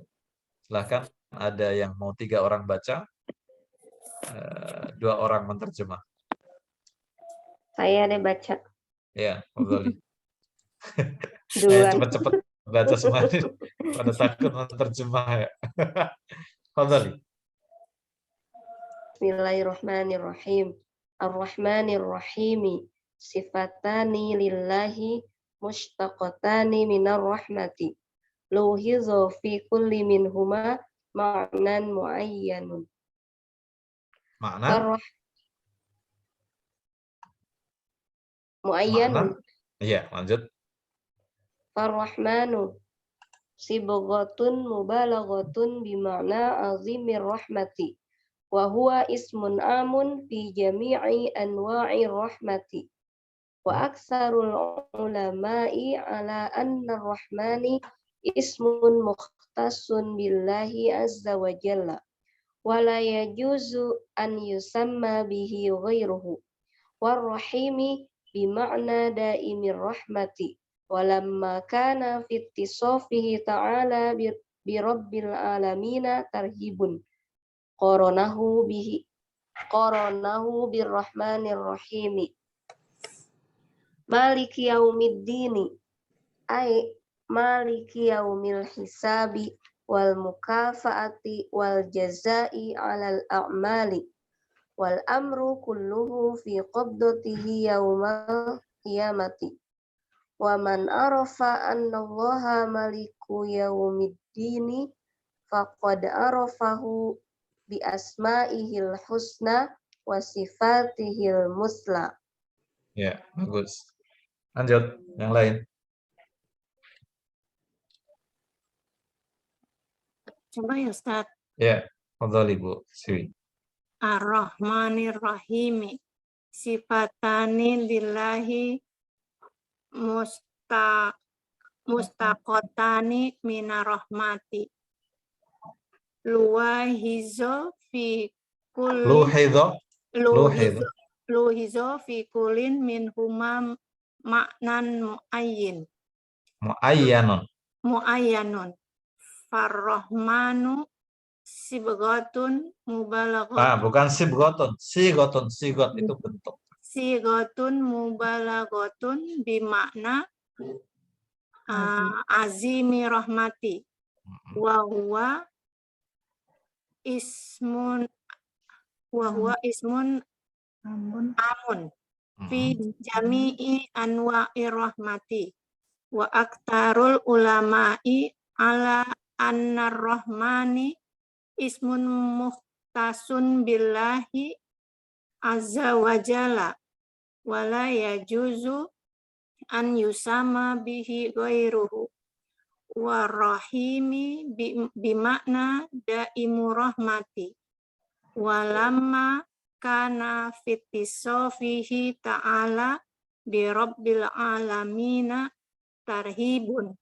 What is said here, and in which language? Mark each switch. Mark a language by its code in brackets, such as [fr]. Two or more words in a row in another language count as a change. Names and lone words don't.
[id] Silahkan, ada yang mau 3 orang baca, 2 orang menerjemah. Saya deh baca Ya, Fadhali. duluan. Cepet-cepet baca semua pada takut menerjemah ya. Fadhali. [ar] بسم الله الرحمن الرحيم. الرحمن الرحيم. صفتان لله مشتقتان من الرحمة. لوحظ في كل منهما معنى معين. [id] Makna? [ar] معين. [id] Iya, lanjut. [ar] الرحمن صيغة مبالغة بمعنى عظيم الرحمة. وهو اسم عام في جميع أنواع الرحمة. وأكثر العلماء على أن الرحمن اسم مختص بالله عز وجل. ولا يجوز أن يسمى به غيره. والرحيم بمعنى دائم الرحمة. ولما كان في اتصافه تعالى برب العالمين ترهيب. قرنه بالرحمن الرحيم. مالك يوم الدين أي مالك يوم الحساب والمكافأة والجزاء على الأعمال والأمر كله في قبضته يوم القيامة. ومن عرف أن الله مالك يوم الدين فقد عرفه بأسمائه الحسنى وصفاته المثلى. [id] Ya, bagus. Lanjut, yang lain. Coba ya Ustaz. Ya, fadhali Bu Siwi. [ar] الرحمن الرحيم. صفتان لله مشتقتان من الرحمة. لوحظ في كل منهما معنى معين. فالرحمن صيغة مبالغة. [id] Bukan sibghatun, sigot itu bentuk. [ar] صيغة مبالغة بمعنى عظيم الرحمة. وهو اسم عام في جميع أنواع الرحمة. وأكثر العلماء على أن الرحمن اسم مختص بالله عز وجل ولا يجوز أن يسمى به غيره. والرحيم بمعنى دائم الرحمة. ولما كان في اتصافه تعالى برب العالمين ترهيب.